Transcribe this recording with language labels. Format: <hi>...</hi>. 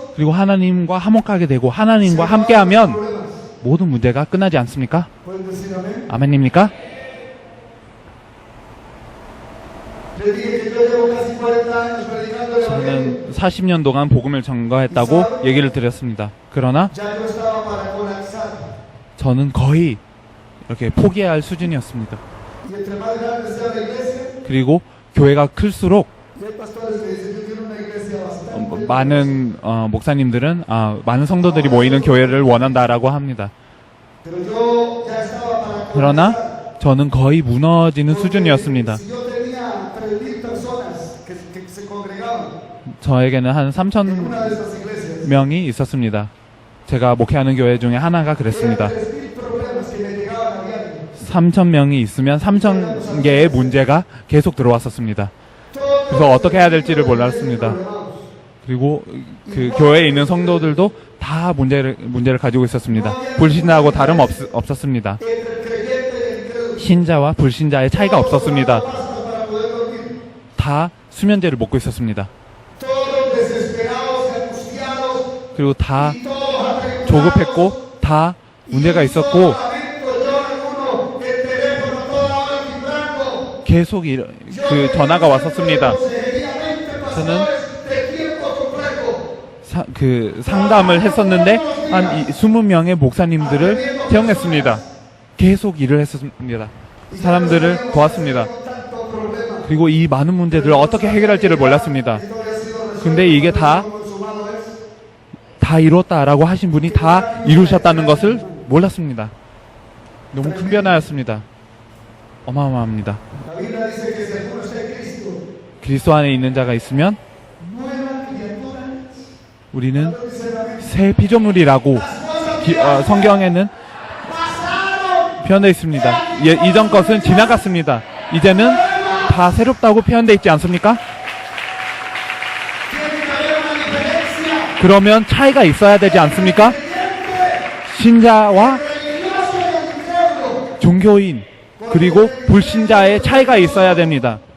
<ko>그리고 하나님과 화목하게 되고 하나님과 함께하면 모든 문제가 끝나지 않습니까?</ko> <es>¿Pueden decir amén?</es> <ko>아멘입니까?</ko> <es>Les dije que yo llevo casi 40 años predicando el evangelio.</es> <ko>저는 40년 동안 복음을 전거했다고 얘기를 드렸습니다. 그러나</ko> <es>Ya yo estaba para colapsar.</es> <ko>저는 거의 이렇게 포기해야 할 수준이었습니다.</ko> <es>Y entre más grande sea la iglesia,</es> <ko>그리고 교회가 클수록</ko> <es>y hay pastores que dicen, yo quiero una iglesia bastante.</es> <ko>많은 목사님들은 많은 성도들이 모이는 교회를 원한다라고 합니다.</ko> <es>Pero yo ya estaba para</es> <ko>그러나</ko> <es>colapsar.</es> <ko>저는 거의 무너지는 수준이었습니다.</ko> <es>Si yo tenía 3,000 personas que se congregaban</es> <ko>저에게는 한</ko> <es>en</es> <ko>3,000</ko> <es>una de esas iglesias,</es> <ko>명이 있었습니다. 제가 목회하는 교회 중에 하나가 그랬습니다.</ko> <es>3,000 problemas que me llegaban a diario.</es> <ko>3,000명이 있으면 3,000개의 문제가 계속 들어왔었습니다. 그래서 어떻게 해야 될지를 몰랐습니다. 그리고 그 교회에 있는 성도들도 다 문제를 가지고 있었습니다. 불신자하고 다름 없었습니다.</ko> <es>Entre el creyente y el incrédulo.</es> <ko>신자와 불신자의 차이가 없었습니다.</ko> <es>Para poder dormir.</es> <ko>다 수면제를 먹고 있었습니다.</ko> <es>Todos desesperados y angustiados.</es> <ko>그리고 다</ko> <es>Y todos atribulados.</es> <ko>조급했고 다 문제가 있었고</ko> <es>Todo momento llora uno, el teléfono toda hora vibrando.</es> <ko>계속 그 전화가 왔었습니다.</ko> <es>Seriamente,</es> <ko>저는</ko> <es>pastores de tiempo completo.</es> <ko>그 상담을 했었는데 한 20명의 목사님들을 채용했습니다. 계속 일을 했었습니다. 사람들을 도왔습니다.</ko> <es>Con tanto problema.</es> <ko>그리고 이 많은 문제들을 어떻게 해결할지를 몰랐습니다.</ko> <es>Esto había sido</es> <ko>근데 이게 다</ko> <es>consumado es.</es> <ko>이뤘다라고 하신 분이 다 이루셨다는 것을 몰랐습니다. 너무 큰 변화였습니다. 어마어마합니다.</ko> <es>La Biblia dice que si alguno está en Cristo,</es> <ko>그리스도 안에 있는 자가 있으면</ko> <es>nueva criatura es.</es> <ko>우리는</ko> <es>Dice la Biblia,</es> <ko>새 피조물이라고 성경에는 표현되어 있습니다. 이전 것은 지나갔습니다. 이제는 다 새롭다고 표현되어 있지 않습니까?</ko> <es>tiene que haber una diferencia</es> <ko>그러면 차이가 있어야 되지 않습니까? 신자와</ko> <es>religioso y el incrédulo.</es> <ko>종교인 그리고 불신자의 차이가 있어야 됩니다.</ko>